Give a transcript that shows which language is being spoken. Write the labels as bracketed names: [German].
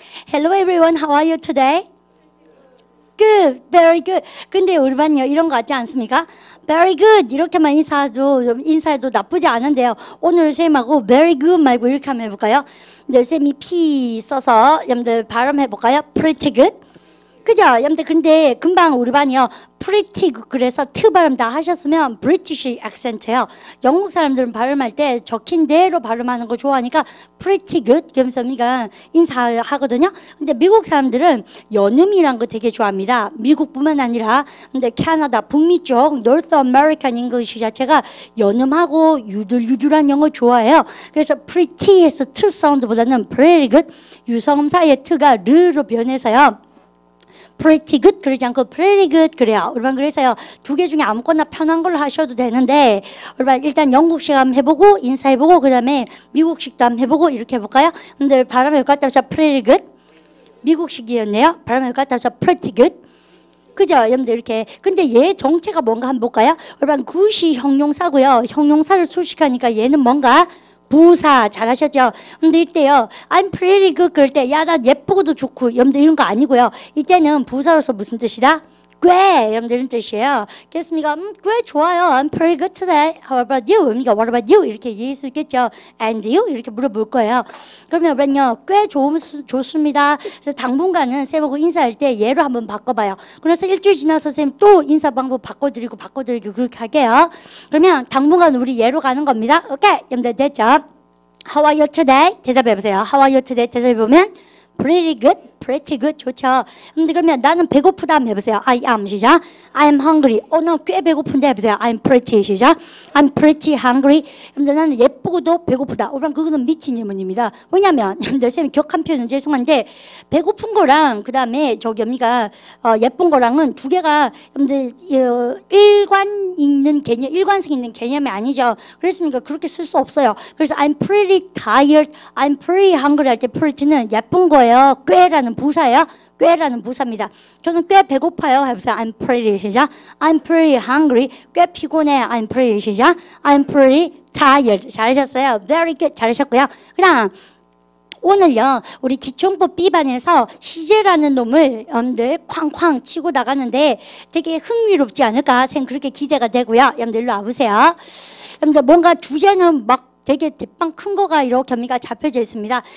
[English] Hello everyone, how are you today? Good, very good. [Korean] 근데 우리 반요 이런 거 같지 않습니까? [English] Very good [Korean] 이렇게만 인사해도 나쁘지 않은데요. 오늘 쌤하고 [English] very good [Korean] 말고 이렇게 한번 해볼까요? 네, 쌤이 P 써서 여러분들 발음해볼까요? [English] Pretty good. [Korean] 그죠? 여러분들 근데 금방 우리 반이요 [English] pretty good [Korean] 그래서 트 발음 다 하셨으면 British accent예요. 영국 사람들은 발음할 때 적힌 대로 발음하는 거 좋아하니까 [English] pretty good [Korean] 그러면서 우리가 인사하거든요. 근데 미국 사람들은 연음이란 거 되게 좋아합니다. 미국뿐만 아니라 근데 캐나다 북미 쪽 [English] North American English [Korean] 자체가 연음하고 유들유들한 영어 좋아해요. 그래서 pretty에서 트 사운드보다는 [English] pretty good [Korean] 유성음 사이의 트가 르로 변해서요. [English] pretty good [Korean] 그러지 않고 pretty good 그래요. 우리 반 그래서요. 두 개 중에 아무거나 편한 걸로 하셔도 되는데 우리 반 일단 영국식 한번 해보고 인사해보고 그 다음에 미국식도 한번 해보고 이렇게 해볼까요? 근데 발음을 갖다 붙여 [English] pretty good [Korean] 미국식이었네요. 발음을 갖다 붙여 [English] pretty good [Korean] 그죠? 여러분들 이렇게 근데 얘 정체가 뭔가 한번 볼까요? 우리 반 굿이 형용사고요. 형용사를 수식하니까 얘는 뭔가 부사 잘하셨죠? 근데 이때요 [English] I'm pretty good [Korean] 그럴 때 야 나 예쁘고도 좋고 여러분들 이런 거 아니고요. 이때는 부사로서 무슨 뜻이다? 꽤 여러분들 이런 뜻이에요. 그렇습니까? 꽤 좋아요. [English] I'm pretty good today. How about you? [Korean] 그러니까 [English] what about you? [Korean] 이렇게 이해할 수 있겠죠? [English] And you? [Korean] 이렇게 물어볼 거예요. 그러면 우리는요 꽤 좋습니다. 그래서 당분간은 쌤하고 인사할 때 얘로 한번 바꿔봐요. 그래서 일주일 지나서 쌤 또 인사 방법 바꿔드리고 그렇게 할게요. 그러면 당분간 우리 얘로 가는 겁니다. 오케이? 여러분들 됐죠? [English] How are you today? [Korean] 대답해보세요. [English] How are you today? [Korean] 대답해보면 [English] pretty good, pretty good [Korean] 좋죠. 근데 그러면 나는 배고프다 한번 해보세요. [English] I am [Korean] 시작. [English] I am hungry. [Korean] 난 꽤 배고픈데 해보세요. [English] I'm pretty [Korean] 시작. [English] I'm pretty hungry. [Korean] 근데 나는 예쁘고도 배고프다. 그럼 그거는 미친 질문입니다. 왜냐면 쌤이 격한 표현은 죄송한데 배고픈 거랑 그 다음에 저기 언니가 예쁜 거랑은 두 개가 여러분들 일관성 있는 개념이 아니죠. 그렇습니까? 그렇게 쓸 수 없어요. 그래서 [English] I'm pretty tired, I'm pretty hungry [Korean] 할 때 pretty는 예쁜 거예요. 꽤라는 부사예요. 꽤라는 부사입니다. 저는 꽤 배고파요. 해보세요. [English] I'm pretty 시작. I'm pretty hungry. [Korean] 꽤 피곤해. [English] I'm pretty 시작. I'm pretty tired. [Korean] 잘하셨어요. [English] Very good. [Korean] 잘하셨고요. 그다음 오늘요 우리 기초문법 B반에서 시제라는 놈을 여러분들 쾅쾅 치고 나가는데 되게 흥미롭지 않을까 쌤 그렇게 기대가 되고요. 여러분들 일로 와보세요. 여러분들 뭔가 주제는 막 되게 대빵 큰 거가 이렇게 언니가 잡혀져 있습니다.